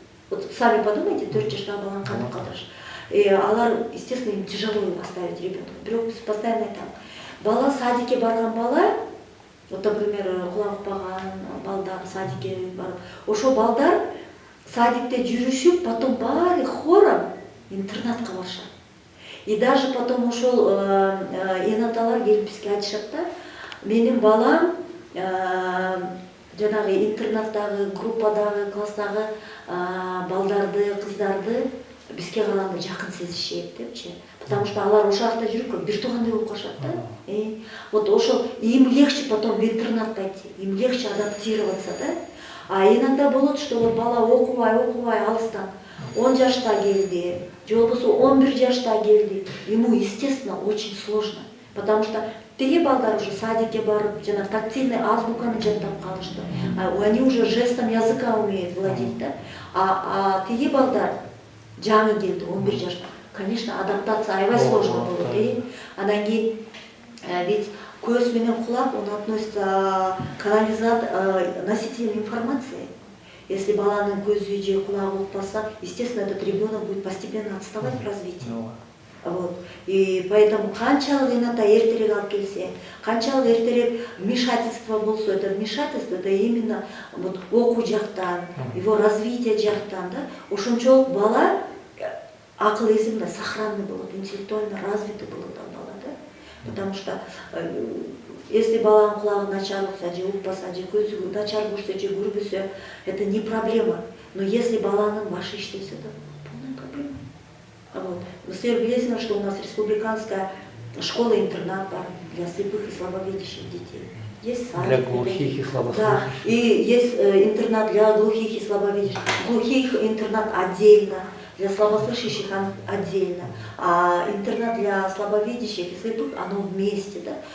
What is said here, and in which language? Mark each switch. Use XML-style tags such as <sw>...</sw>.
<ru>Вот сами подумайте,</ru> <ky>4 жаштагы баланы кантип калтырыш.</ky> <ru>Алар, естественно, им тяжело оставить ребенка.</ru> <ky>Бирок биз постоянно айтабыз, бала садикке барган бала, вот, например, кулак укпаган балдар садикке барып, ошол балдар садикте жүрүшүп, потом баары хором интернатка барышат. И даже потом ушел энаталар келип бизге айтышат да, менин балам жанагы интернаттагы, группадагы, класстагы балдарды, кыздарды бизге караганда жакын сезишет депчи. Потому что алар ошол жакта жүрүп бир туугандай болуп калышат да.</ky> <ru>Вот ошол им легче потом в интернат пойти, им легче адаптироваться, да.</ru> <ky>А иногда болот, что вот бала окубай алыстан 10 жашта келди, же болбосо 11 жашта келди,</ky> <ru>ему, естественно, очень сложно.</ru> <ky>Потому что тиги балдар уже садикке барып, жана тактильный азбуканы жаттап калышты.</ky> <ru>Они уже жестом языка умеют владеть, да.</ru> <ky>А тиги балдар жаңы келди,</ky> <ru>11 жашта.</ru> <ky>Конечно, адаптация аябай сложно болот. Анан кийин ведь көз менен кулак,</ky> <ru>он относится к носителям информации.</ru> <ky>Если баланын көзү же кулагы укпаса,</ky> <ru>естественно, этот ребенок будет постепенно отставать в развитии. Вот.</ru> <ky>И поэтому канчалык эната эртерээк алып келсе, канчалык эртерээк вмешательство болсо, это вмешательство, это именно вот окуу жактан, его развитие жактан, да, ошончолук бала акыл эси сохранный болот, интеллектуально развитый болот бала, да. Потому что если баланын кулагы начар болса, же укпаса, же көзү начар көрсө, же көрбөсө, это не проблема. Но если баланын башы иштесе, это полная проблема. Вот.</ky> <ru>Вы все</ru> <ky>билесиңер,</ky> <ru>что у нас республиканская школа-интернат бар для слепых и слабовидящих детей. Есть садик. Для глухих и слабослышащих. Да, и есть интернат для глухих и слабовидящих. Глухих интернат отдельно, для слабослышащих отдельно, а интернат для слабовидящих и слепых, оно вместе, да.</ru>